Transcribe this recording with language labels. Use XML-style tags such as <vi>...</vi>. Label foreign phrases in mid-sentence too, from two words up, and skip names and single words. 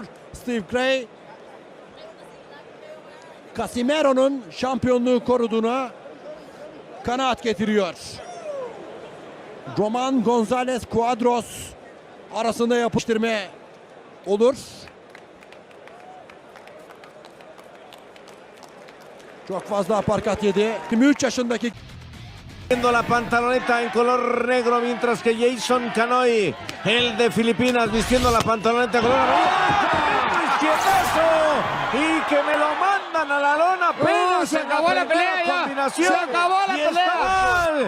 <tr>Steve Gray, Casimero'nun şampiyonluğu koruduğuna kanaat getiriyor. Roman Gonzalez Cuadros arasında yapıştırma olur. Çok fazla aparkat yedi. 23 yaşındaki</tr> <es>Viendo la pantaloneta en color negro, mientras que Jason Canoy, el de Filipinas, vistiendo la pantaloneta color amarillo. ¡Izquierdazo! Y que me lo mandan a la lona. Se acabó la pelea ya. Se acabó la pelea.</es>